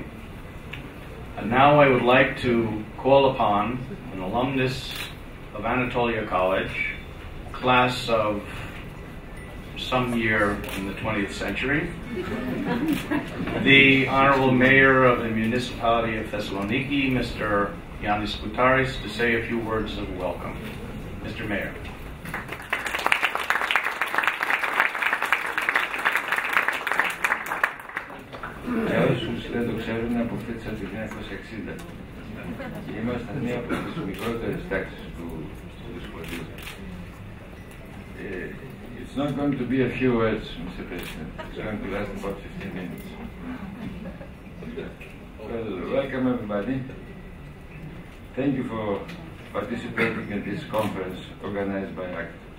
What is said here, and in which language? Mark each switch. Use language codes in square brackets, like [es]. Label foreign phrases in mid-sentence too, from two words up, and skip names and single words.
[en] And now I would like to call upon an alumnus of Anatolia College, class of some year in the 20th century, the Honorable Mayor of the Municipality of Thessaloniki, Mr. Yannis Boutaris, to say a few words of welcome. Mr. Mayor. [el] Για όσους δεν το ξέρουν, αποκτήθησα το 1960 και ήμασταν μία από τις μικρότερες τάξεις του σχολείου. [en] It's not going to be a few words, Mr. President. It's going to last about 15 minutes. Well, welcome everybody. Thank you for participating in this conference organized by ACT.